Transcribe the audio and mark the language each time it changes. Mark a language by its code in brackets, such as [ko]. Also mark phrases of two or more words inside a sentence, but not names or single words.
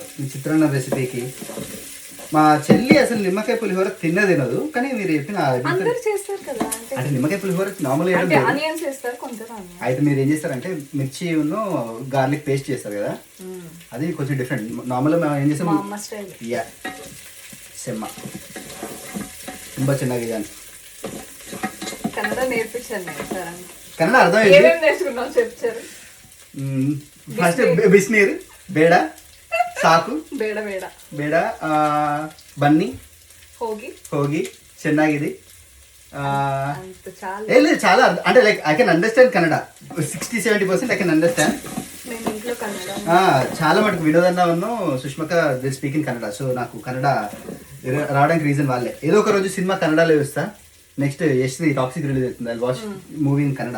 [te] మీ చిత్రాన్నం రెసిపీకి మా చెల్లి అసలు నిమ్మకాయ పులిహోర తినదు, కానీ మీరు చెప్పిన అంటే నిమ్మకాయ పులిహోర నార్మల్ అయితే మీరు ఏం చేస్తారంటే మిర్చి [en] garlic paste [te] చేస్తారు కదా, అది కొంచెం డిఫరెంట్. నార్మల్గా మేము ఏం చేస్తాం, సెమ్మ [kn] ತುಂಬ ಚೆನ್ನಾಗಿದೆ ಅಂತ. [te] కన్నడ నేర్పించాను. కన్నడ అర్థమైంది. ఫస్ట్ [kn] ಬಿಸ್ನೀರ್, ಬೇಡ, ಸಾಕು, ಬೇಡ ಬೇಡ, ಬನ್ನಿ, ಹೋಗಿ ಚೆನ್ನಾಗಿದೆ. [te] లేదు చాలా, అంటే [en] like I can understand Kannada 60-70% I can understand. [te] చాలా మటుకు [en] వినోదన్న సుష్మక they speak in Kannada. [te] సో నాకు కన్నడ రావడానికి రీజన్ వాళ్ళే. ఏదో ఒక రోజు సినిమా కన్నడలో చూస్తా. నెక్స్ట్ యశ్ది టాక్సిక్ రిలీజ్ అవుతుంది, [en] I watch movie in Kannada.